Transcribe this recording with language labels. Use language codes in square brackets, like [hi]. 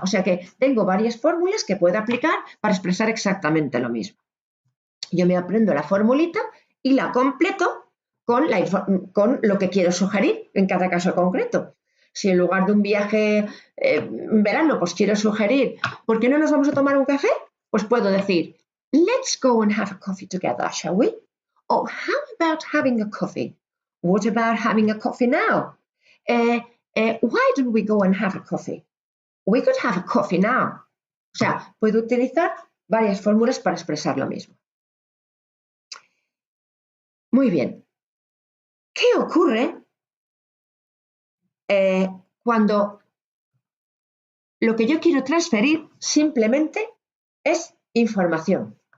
[es] O sea que tengo varias fórmulas que puedo aplicar para expresar exactamente lo mismo. Yo me aprendo la formulita y la completo con lo que quiero sugerir en cada caso concreto. Si en lugar de un viaje en verano, pues quiero sugerir, ¿por qué no nos vamos a tomar un café? Pues puedo decir, [en] let's go and have a coffee together, shall we? Or how about having a coffee? What about having a coffee now? Why don't we go and have a coffee? We could have a coffee now. [es] O sea, puedo utilizar varias fórmulas para expresar lo mismo. Muy bien. ¿Qué ocurre cuando lo que yo quiero transferir simplemente es información?